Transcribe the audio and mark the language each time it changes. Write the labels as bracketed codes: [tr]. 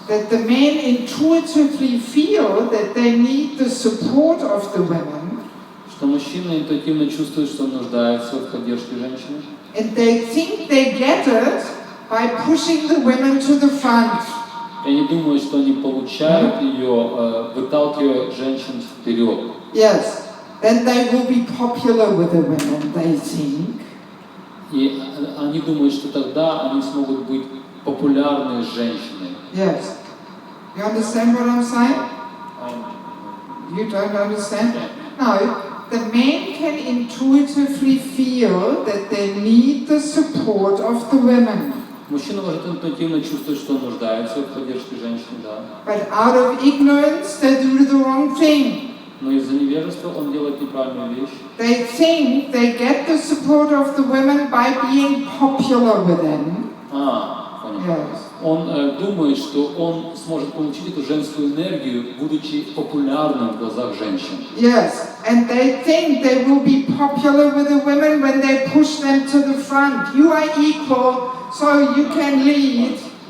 [en] That the men intuitively feel that they need the support of the women. [ru] Что мужчина интуитивно чувствует, что он нуждается в поддержке женщины. [en] And they think they get it by pushing the women to the front. [ru] И они думают, что они получают ее, выталкивая женщин вперед. [en] Yes, then they will be popular with the women, they think. [ru] И они думают, что тогда они смогут быть популярны с женщиной. [en] Yes. You understand what I'm saying? You don't understand? No. the men can intuitively feel that they need the support of the women. [ru] Мужчина может интуитивно чувствовать, что он нуждается в поддержке женщины, да. [en] But out of ignorance, they do the wrong thing. [ru] Но из-за невежества он делает неправильную вещь. [en] They think they get the support of the women by being popular with them. [ru] Понятно. [en] Yes. [ru] Он думает, что он сможет получить эту женскую энергию, будучи популярным в глазах женщин. [en] Yes, and they think they will be popular with the women when they push them to the front. You are equal, so you can lead.